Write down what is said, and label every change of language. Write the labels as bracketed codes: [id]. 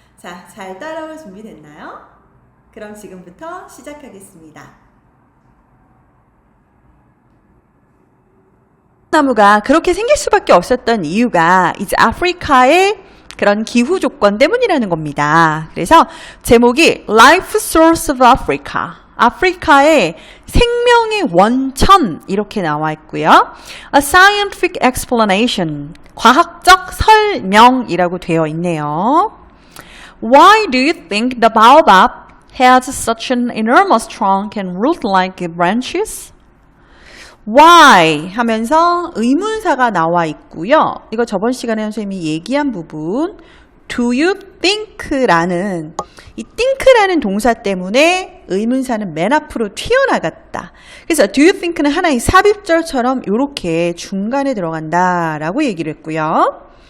[ko] 자, 잘 따라올 준비 됐나요? 그럼 지금부터 시작하겠습니다. 나무가 그렇게 생길 수밖에 없었던 이유가 이제 아프리카의 그런 기후 조건 때문이라는 겁니다. 그래서 제목이 Life Source of Africa. 아프리카의 생명의 원천 이렇게 나와 있고요. [en] A scientific explanation. [ko] 과학적 설명이라고 되어 있네요. [en] Why do you think the baobab has such an enormous trunk and root-like branches? [ko] Why 하면서 의문사가 나와 있고요. 이거 저번 시간에 선생님이 얘기한 부분 [en] Do you think [ko] 라는 이 think라는 동사 때문에 의문사는 맨 앞으로 튀어나갔다. 그래서 [en] do you think [ko] 는 하나의 삽입절처럼 이렇게 중간에 들어간다라고 얘기를 했고요.